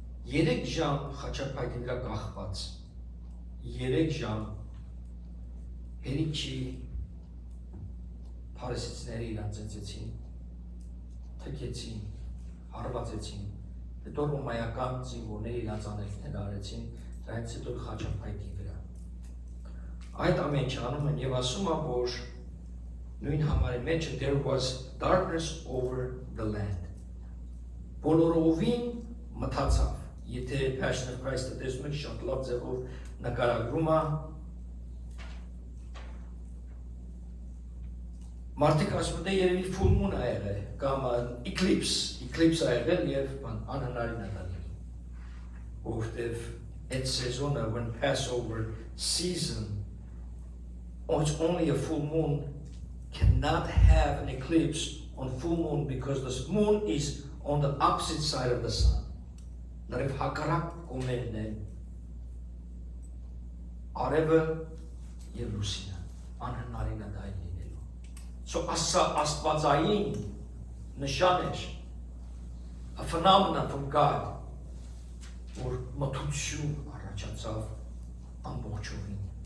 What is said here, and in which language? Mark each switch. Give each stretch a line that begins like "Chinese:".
Armenian: 3 ժամ խաչապայթի վրա կախված, 3 ժամ հերիք չի փարիսեցիները իրան ծեծեցին, թքեցին, հարվածեցին, հետո ռոմայական զինվորները իրանց անելքները արեցին, դրանից հետո խաչապայթի վրա։ Այդ ամեն ինչ անում են եւ ասում է, որ նույն համարի մեջ
English: there was darkness over the land։
Armenian: Բոլորովին մթացավ եթե Passion of Christ-ը տեսնում եք շատ լավ ձևով նկարագրում է Մարդիկ ասում են երևի full moon ա եղել կամ eclipse ա եղել եւ անհնարին ա դառնում որովհետեւ այդ սեզոնը
English: when Passover season it's only a full moon cannot have an eclipse on full moon because the moon is on the opposite side of the sun.
Armenian: Լրիվ հակառակ կողմերն են արևը եւ լուսինը անհնարին ա դա լինելու So աստվածային նշան էր
English: a phenomenon from God
Armenian: որ մթություն առաջացավ ամբողջովին